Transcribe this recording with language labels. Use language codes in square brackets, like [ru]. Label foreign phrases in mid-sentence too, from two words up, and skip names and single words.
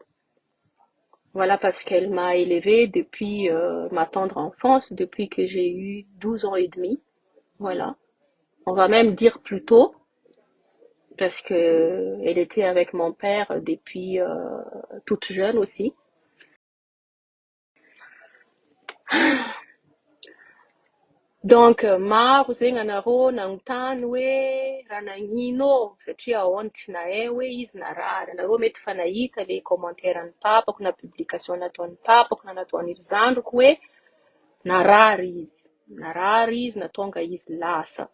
[fr] Voilà, parce qu'elle m'a élevée depuis ma tendre enfance, depuis que j'ai eu 12 ans et demi. Voilà. On va même dire plus tôt, parce que elle était avec mon père depuis toute jeune aussi. [mg] Donc maro zegny anareo nanontany hoe raha nagnino satria ahoana tsy nahay hoe izy narary. Anareo mety fa nahita [fr] le commentaire- [mg] n'ny papako na publication nataon'ny papako na nataon'ny zandriko hoe narary izy natonga izy lasa.